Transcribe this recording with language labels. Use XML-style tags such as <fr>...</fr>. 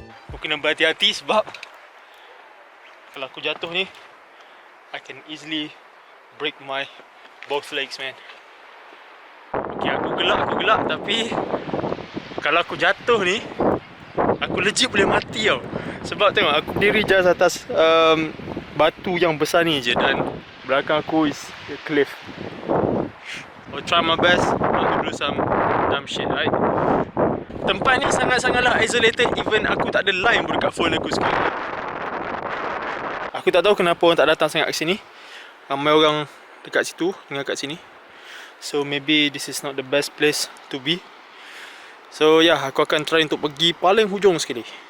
<ms>Aku kena berhati-hati sebab kalau aku jatuh ni,</ms> <en>I can easily break my both legs, man.</en> <ms>Okay, aku gelak tapi kalau aku jatuh ni, aku legit boleh mati tau. Sebab tengok aku berdiri just atas batu yang besar ni je, dan belakang aku</ms> <en>is a cliff. I'll try my best not to do some dumb shit, right?</en> <ms>Tempat ni sangat-sangatlah isolated. Even aku tak ada line pun dekat phone aku sekarang. Aku tak tahu kenapa orang tak datang sangat ke sini. Ramai orang dekat situ dengan kat sini.</ms> <en>So maybe this is not the best place to be.</en> <ms>So yeah, aku akan try untuk pergi paling hujung sekali.</ms>